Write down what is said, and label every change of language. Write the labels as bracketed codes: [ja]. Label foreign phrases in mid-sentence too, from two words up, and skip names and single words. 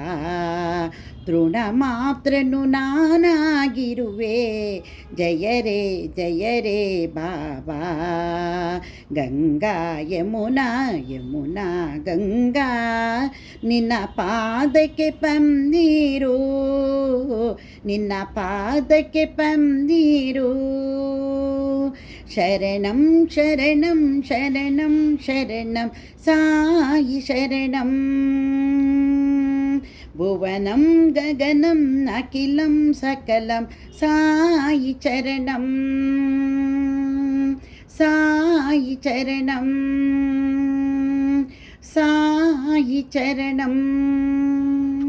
[kn] ತೃಣ ಮಾತ್ರನು ನಾನಾಗಿರುವೆ, ಜಯರೇ ಜಯರೇ ಬಾಬಾ. ಗಂಗಾ ಯಮುನಾ ಯಮುನಾ ಗಂಗಾ, ನಿನ್ನ ಪಾದಕ್ಕೆ ಪಂದೀರು, ನಿನ್ನ ಪಾದಕ್ಕೆ ಪಂದೀರು. [sa] ಶರಣಂ ಶರಣಂ ಶರಣಂ ಶರಣಂ ಸಾಯಿ ಶರಣಂ. ಭುವನಂ ಗಗನಂ ಅಖಿಲಂ ಸಕಲಂ ಸಾಯಿ ಚರಣಂ. ಸಾಯಿ ಚರಣಂ. ಸಾಯಿ ಚರಣಂ.